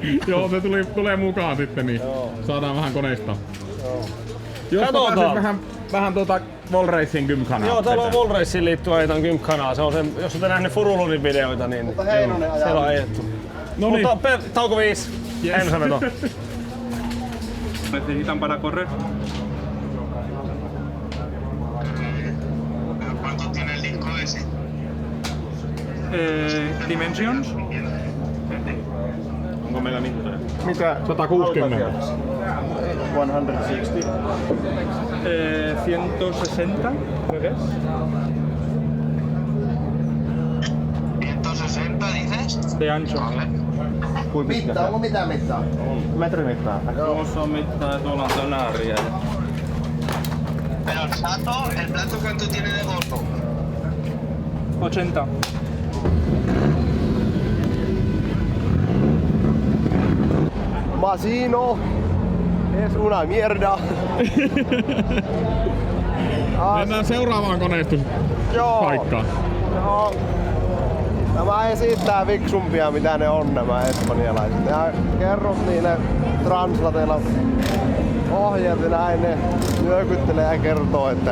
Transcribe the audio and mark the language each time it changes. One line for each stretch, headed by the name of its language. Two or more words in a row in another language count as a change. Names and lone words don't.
Finnish: Joo, se tulee mukaan sitten, niin Joo. saadaan vähän koneista. Joo. Jos Katsotaan. vähän Wallracing Gymkhanaa. Joo, täällä on Wallraceen liittyen ajetaan Gymkhanaa. Se on se, jos olette nähneet Furulunin videoita, niin Mutta Heinonen ajaa. siellä on ajettu. No niin. Mutta tauko 5. Yes. Ensi veto.
Spanish: Necesitan para correr. ¿Cuánto tiene el disco ese?
Finnish: Dimensions. Onko meillä mittoja? Mitä? 160. 160. 160,
Spanish: creo que es. de ancho.
Finnish: Mittaa, onko mitään mittaa? Metrin mittaa. Tuossa on mittaa ja tuolla on tönääriä.
Spanish: Pero el sato, ¿el plato cuánto tiene de gordo? 80. Masino. Es una mierda.
Finnish: Mennään seuraavaan koneistuspaikkaan. Joo. Nämä esittää fiksumpia mitä ne on nämä espanjalaiset. Ja kerrot niille translateilla ohjeet ja näin ne nyökyttelee ja kertoo, että